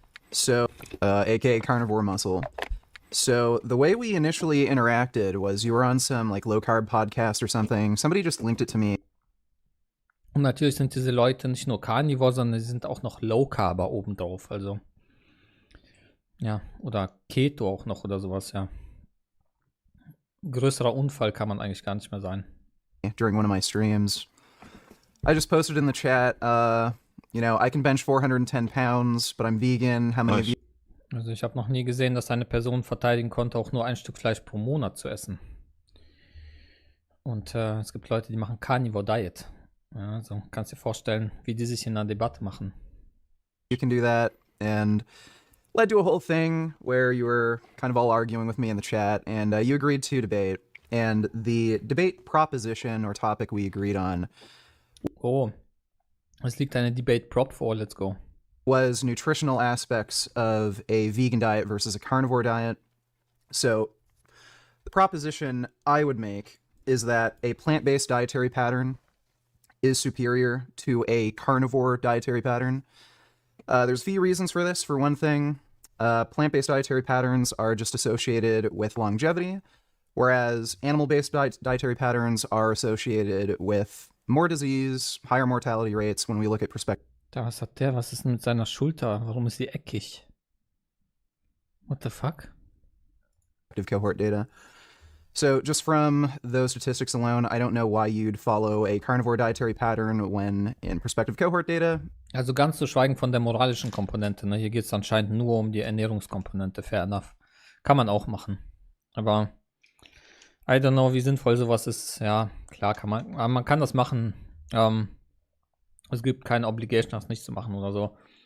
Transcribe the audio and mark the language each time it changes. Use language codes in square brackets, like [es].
[en] So, aka carnivore muscle. So the way we initially interacted was you were on some like low carb podcast or something. Somebody just linked it to me. [de] Und natürlich sind diese Leute nicht nur Carnivore, sondern sie sind auch noch Low Carber obendrauf. Also, ja, oder Keto auch noch oder sowas, ja. Größerer Unfall kann man eigentlich gar nicht mehr sein. [en] During one of my streams, I just posted in the chat, I can bench 410 pounds, but I'm vegan. How many of you? [de] Also ich habe noch nie gesehen, dass eine Person verteidigen konnte, auch nur ein Stück Fleisch pro Monat zu essen. Und es gibt Leute, die machen Karnivor Diet. Ja, also kannst dir vorstellen, wie die sich in einer Debatte machen. [en] You can do that, and led to a whole thing where you were kind of all arguing with me in the chat, and you agreed to debate. And the debate proposition or topic we agreed on [de] es liegt eine Debate Prop vor, [en] let's go. Was nutritional aspects of a vegan diet versus a carnivore diet. So the proposition I would make is that a plant-based dietary pattern is superior to a carnivore dietary pattern. There's a few reasons for this. For one thing, plant-based dietary patterns are just associated with longevity, whereas animal-based dietary patterns are associated with more disease, higher mortality rates when we look at perspective. [de] Was hat der? Was ist denn mit seiner Schulter? Warum ist sie eckig? [en] What the fuck? Cohort data. So just from those statistics alone, I don't know why you'd follow a carnivore dietary pattern when in prospective cohort data. [de] Also ganz zu schweigen von der moralischen Komponente. Ne? Hier geht es anscheinend nur um die Ernährungskomponente. [en] Fair enough. [de] Kann man auch machen. Aber [en] I don't know, [de] wie sinnvoll sowas ist. Ja, klar kann man. Aber man kann das machen. Es gibt keine Obligation, das nicht zu machen oder so.